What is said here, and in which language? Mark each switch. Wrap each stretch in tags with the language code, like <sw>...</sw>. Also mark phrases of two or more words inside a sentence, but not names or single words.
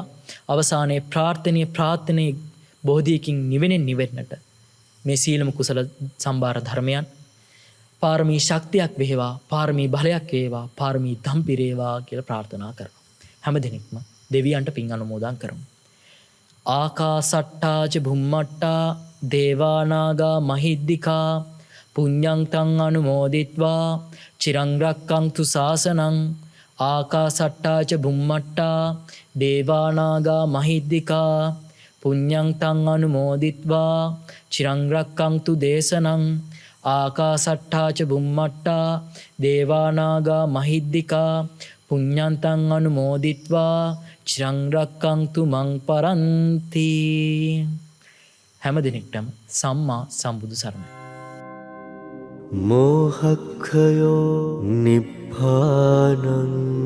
<si>අවසානයේ ප්‍රාර්ථනීය බෝධියකින් නිවෙන්නට මේ සීලම කුසල සම්භාර ධර්මයන් පාරමී ශක්තියක් වේවා. පාරමී බලයක් වේවා. පාරමී ධම් පිරේවා කියලා ප්‍රාර්ථනා කරනවා. හැම දිනෙකම දෙවියන්ට පින් අනුමෝදන් කරමු.</si> <pi>ආකාසට්ටාච බුම්මට්ටා දේවානාගා මහිද්దికා පුඤ්ඤං තං අනුමෝදිත්වා චිරං රක්ඛන්තු ශාසනං. ආකාසට්ටාච බුම්මට්ටා දේවානාගා මහිද්దికා පුඤ්ඤං තං අනුමෝදිත්වා චිරං රක්ඛන්තු දේශනං. ආකාසට්ටාච බුම්මට්ටා දේවානාගා මහිද්దికා පුඤ්ඤන්තං අනුමෝදිත්වා චිරං රක්ඛන්තු මං පරන්ති.</pi> <si>හැම දිනෙකටම සම්මා සම්බුදු සරණයි.</si> <pi>මෝහක්ඛයෝ නිබ්බානං</pi>